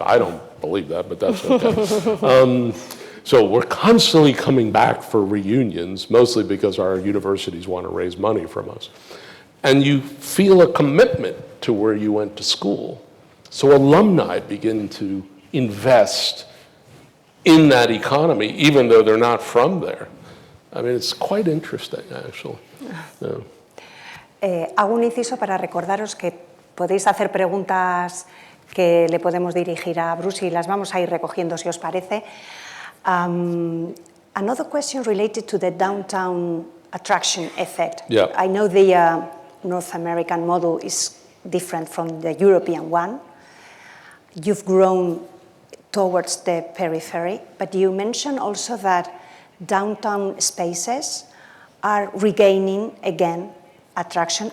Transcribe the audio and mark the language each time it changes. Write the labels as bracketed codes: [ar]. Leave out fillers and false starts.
[en] I don't believe that, but that's okay. So we're constantly coming back for reunions, mostly because our universities want to raise money from us. And you feel a commitment to where you went to school. So alumni begin to invest in that economy, even though they're not from there. I mean, it's quite interesting, actually. Yeah. [es] Hago un inciso para recordaros que podéis hacer preguntas que le podemos dirigir a Bruce y las vamos a ir recogiendo si os parece. [en] Another question related to the downtown attraction effect. Yeah. I know the North American model is different from the European one. You've grown towards the periphery, but you mentioned also that downtown spaces are regaining again attraction.